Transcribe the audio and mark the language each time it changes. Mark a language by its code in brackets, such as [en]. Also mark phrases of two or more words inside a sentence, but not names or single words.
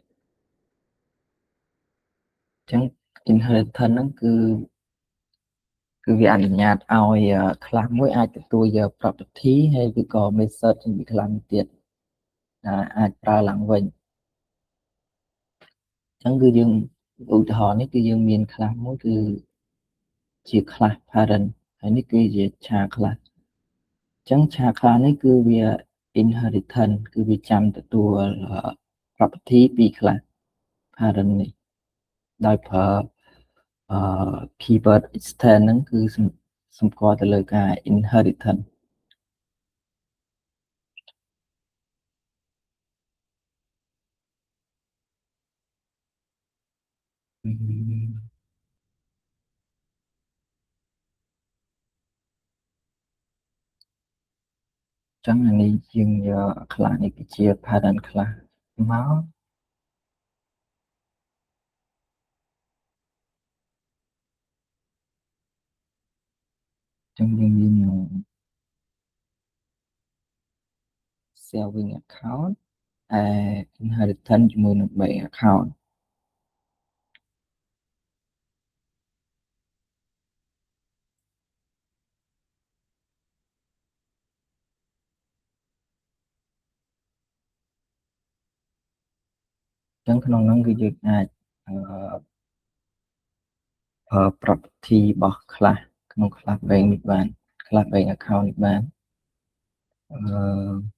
[km] អញ្ចឹង inheritance ហ្នឹងគឺវាអនុញ្ញាតឲ្យ class មួយអាចទទួលយក property ហើយឬក៏ method ពី class មួយទៀតអាចប្រើឡើងវិញ អញ្ចឹងគឺយើងឧទាហរណ៍នេះគឺយើងមាន class មួយគឺជា [en] class parent [km] ហើយនេះគឺជា [en] child class [km] អញ្ចឹង [en] child class [km] នេះគឺវា inheritance គឺវាចាំទទួល property ពី [en] class parent [km] នេះដោយប្រើ [en] keyword extend [km] ហ្នឹងគឺសម្គាល់ទៅលើការ inheritance អញ្ចឹងអានេះយើងយក class នេះគឺជា [en] parent class [km] មក អញ្ចឹងយើងមាន [en] saving account inheritance [km] ជាមួយនឹង [en] bank account [km] អញ្ចឹងក្នុងហ្នឹងគឺយើងអាចប្រើ property របស់ class ក្នុង [en] class bank [km] នេះបាន [en] class bank account [km] នេះបានអឺ